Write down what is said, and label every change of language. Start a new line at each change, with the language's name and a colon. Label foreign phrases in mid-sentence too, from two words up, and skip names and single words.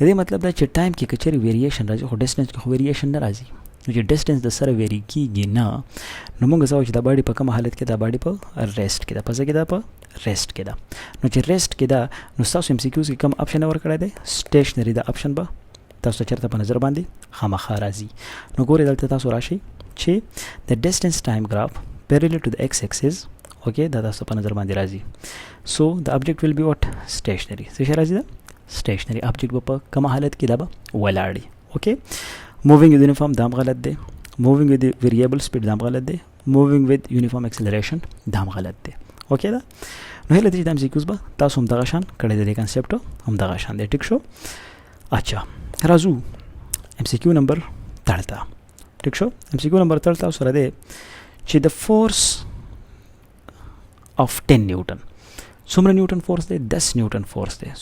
Pashto: دې مطلب دا چې ټایم کې کچېری ویریشن راځي خو ډیسټنس کې خو ویریشن نه راځي نو چې ډیسټنس د سره ویری کیږي نه نو موږ زاو چې دا باډي په کوم حالت کې دا باډي په ریسټ کې دا پس کې دا په ریسټ کې دا نو چې ریسټ کې دا نو تاسو ام سی کیوز کې کوم اپشن ورکړی دی سټیشنری دا اپشن به تاسو چرته په نظر باندې خامخا راځي نو ګورئ دلته تاسو راشي چې د
English: distance time graph parallel to the x axis
Pashto: ओके دا तاسو په نظر باندې راځي.
English: سو د object will be what stationary.
Pashto: څه شی راځي دا
English: stationary object
Pashto: په کوم حالت کې دا به ولاړی.
English: اوکې moving with uniform
Pashto: دا غلط دی.
English: moving with variable speed
Pashto: دا غلط دی.
English: moving with uniform acceleration
Pashto: دا غلط دی. اوکې دا نو هله دې د MCQs به تاسو هم دغه شان کړی دی کانسپټ هم دغه شان دی. ټیک شو. اچھا راځو MCQ نمبر 13. ټیک شو. MCQ نمبر 13 سره دی چې د فورس of 10 نیوټن څومره نیوټن فورس دی 10 نیوټن فورس دی.